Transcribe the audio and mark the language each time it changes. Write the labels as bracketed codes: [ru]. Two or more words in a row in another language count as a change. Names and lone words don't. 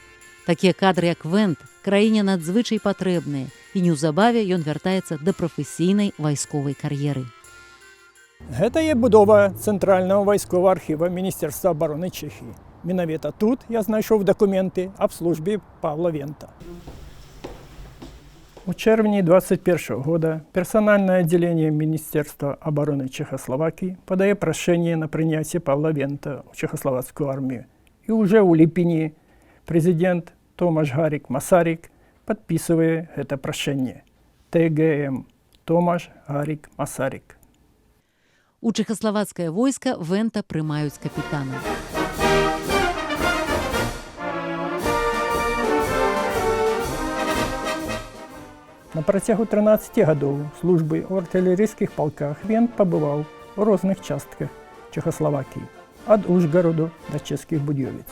[be] Такія кадры, як Вент, краіне надзвычай патрэбныя, і неўзабаве ён вяртаецца да прафесійнай вайсковай кар'еры. Гэта є будова Цэнтральнага вайсковага архіва Міністэрства абароны Чэхіі. Менавіта тут я знайшоў дакументы аб службе Павла Вента. У чэрвені [ru] 2021 года персональное отделение Министерства обороны Чехословакии подает прошение на принятие Павла Вента в Чехословацкую армию. И уже у липени президент Томаш Гарик Масарик подписывает это прошение. ТГМ Томаш Гарик Масарик. [be] У чэхаславацкае войска Вента прымаюць капітана. На працягу 13 гадоў службы ў артылерыйскіх палках Вент пабываў у розных частках Чехословакіі, ад Ужгароду да Чэшскіх Будзёвіц.